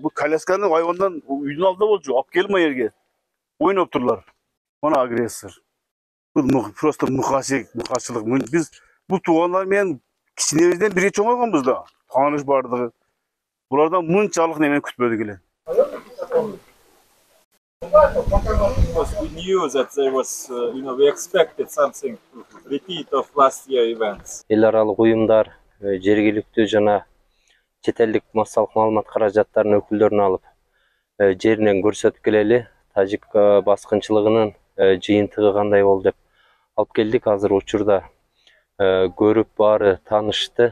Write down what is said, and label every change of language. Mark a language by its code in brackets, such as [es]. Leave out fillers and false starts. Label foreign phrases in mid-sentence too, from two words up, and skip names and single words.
[ky] Бул колясканы айвандан үйдүн алдында болчу. Алып келип ма жерге. Ойноп турлар. Мына агрессор. Бул просто мыкачылык. Биз бул туугандар менен кичинебизден бирге чоңойгонбуз да. Тааныш бардыгы. Булардан мынчалык немени күтпөдүк эле. [en] We knew that there was, we expected something repeat of last year events. [ky] Эл аралык уюмдар, жергиликтүү жана чет элдик массалык маалымат каражаттарынын өкүлдөрүн алып, жеринен көрсөтүп келели. Тажик баскынчылыгынын жыйынтыгы кандай болду деп алып келдик. Азыр учурда көрүп баары таанышты.